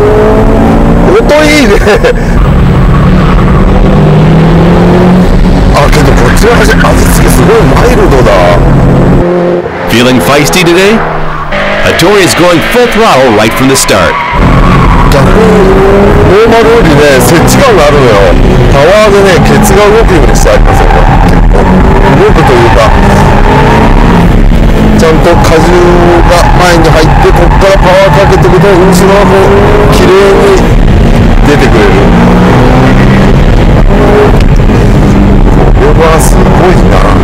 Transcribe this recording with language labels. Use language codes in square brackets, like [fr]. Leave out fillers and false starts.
[ja] 音いいねあ、けどこっちの味付けすごいマイルドだ [en] Feeling feisty today? A Tory is going full throttle right from the start. [ja] 逆にノーマルよりね、接地感があるのよパワーでね、ケツが動くようにしてありますよね結構動くというかちゃんと荷重が前に入ってここからパワーかけていくと後ろはこう綺麗に出てくれるこれはすごいな